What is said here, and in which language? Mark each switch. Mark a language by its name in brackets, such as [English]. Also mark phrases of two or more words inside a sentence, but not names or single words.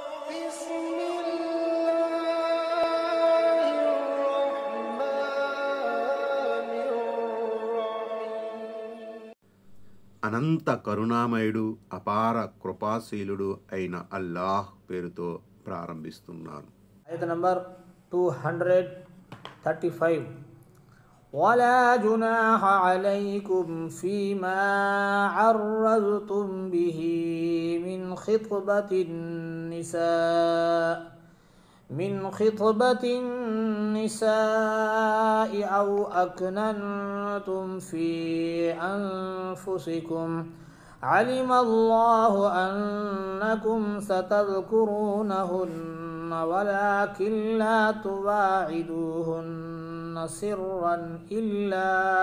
[Telugu] అనంత కరుణామయుడు అపార కృపాశీలుడు అయిన అల్లాహ్ పేరుతో ప్రారంభిస్తున్నాను. ఆయత్ నంబర్ 235. [Arabic] ولا جناح عليكم فيما عرضتم به من خطبة النساء أو أكننتم في أنفسكم علم الله أنكم ستذكرونهن ولكن لا تواعدوهن سرا إلا